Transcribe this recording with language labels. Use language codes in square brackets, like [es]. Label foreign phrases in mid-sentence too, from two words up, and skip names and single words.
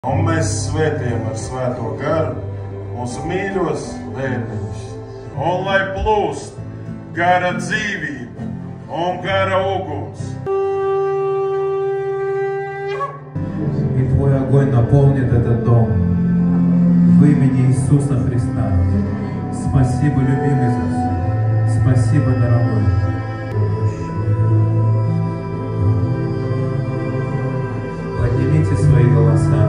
[lv] Un mēs svētījam ar svēto garu mūsu mīļos bērniņus. Un lai plūst gara dzīvība un gara uguns. [ru] И Твой огонь наполнит этот дом. В имени Иисуса Христа. Спасибо, любимый Иисус. Спасибо, дорогой. Поднимите свои голоса.